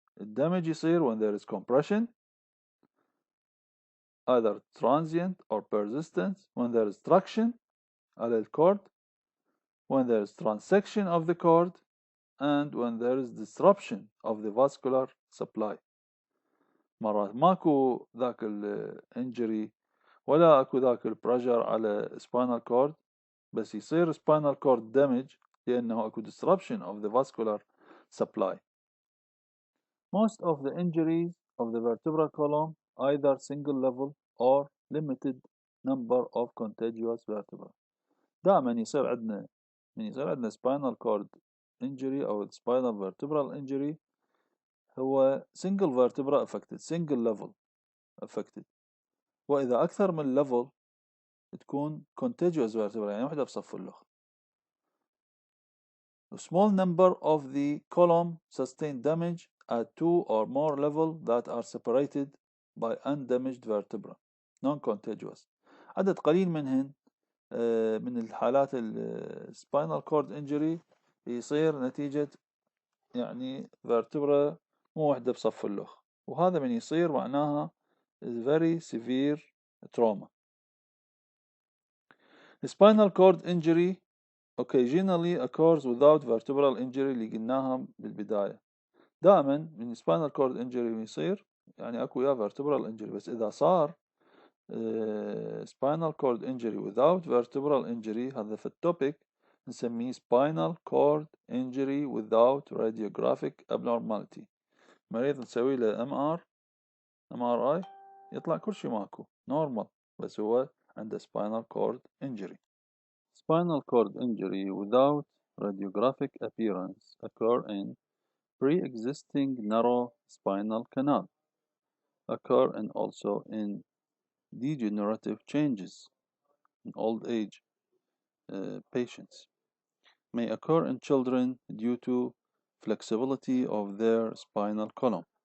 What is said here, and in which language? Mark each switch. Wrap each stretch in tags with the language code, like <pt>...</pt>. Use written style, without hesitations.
<en>الدمج يصير when there is compression, either transient or persistent, when there is traction على الcord, when there is transection of the cord, and when there is disruption of the vascular supply.</en> <ar>مرات ماكو ذاك الانجري ولا اكو ذاك البريشر على spinal cord بس يصير spinal cord damage لأنه اكو</ar> <en>disruption of the vascular supply. Most of the injuries of the vertebral column either single level or limited number of contiguous vertebrae.</en> <ar>دائما يصير عندنا</ar> <en>spinal cord injury أو spinal vertebral injury هو single vertebra affected, single level affected.</en> <ar>وإذا أكثر من level تكون contiguous vertebra يعني واحدة بصف الأخرى.</ar> <en>A small number of the column sustain damage at two or more levels that are separated by undamaged vertebra, non-contiguous.</en> <ar>عدد قليل منهن من الحالات spinal cord injury يصير نتيجة يعني vertebra مو واحدة بصف الأخ، وهذا من يصير معناها very severe trauma.</ar> <en>The spinal cord injury occasionally occurs without vertebral injury</en> <ar>اللي قلناها بالبداية.</ar> <en>دائما من spinal cord injury يصير يعني اكو يا vertebral injury،</en> <ar>بس إذا صار</ar> <en>spinal cord injury without vertebral injury</en> <ar>هذا في التوبيك نسميه</ar> <en>spinal cord injury without radiographic abnormality.</en> <ar>مريض نسوي له MRI يطلع كل شيء ماكو normal بس هو عنده spinal cord injury.</ar> <en>Spinal cord injury without radiographic appearance occur in pre-existing narrow spinal canal, occur and also in degenerative changes in old age patients, may occur in children due to flexibility of their spinal column.</en>